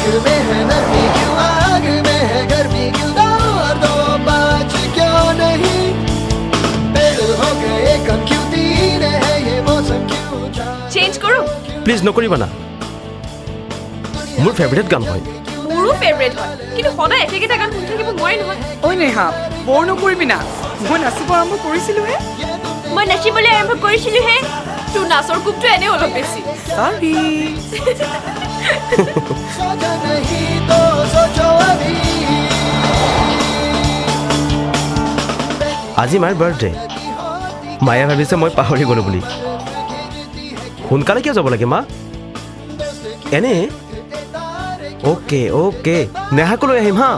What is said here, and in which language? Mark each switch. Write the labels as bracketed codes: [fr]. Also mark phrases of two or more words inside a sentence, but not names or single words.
[hi] में है नरमी क्यों आग में है गर्मी क्यों दो बाज क्यों नहीं पेड़ हो गए कम क्यों तीन है ये मौसम क्यों [as] চেঞ্জ করো প্লিজ নকৰিবা না মোৰ ফেভাৰিট গান হয় মোৰো ফেভাৰিট হয় কিন্তু সদায় একেটা গান শুনি থাকিব নোৱাৰি নহয় ঐ নেহা বৰ নকৰিবি না মই নাচিব আৰম্ভ কৰিছিলোহে মই নাচিবলৈ আৰম্ভ কৰিছিলোহে তোৰ নাচৰ কোপটো এনে অলপ বেছি সৰি [hi] सोचा नहीं तो सोचो अभी [as] আজি মাৰ বাৰ্থডে মায়ে ভাবিছে মই পাহৰি গ'লো বুলি সোনকালে কিয় যাব লাগে মা এনে [en] okay okay [as] নেহাকো লৈ আহিম হা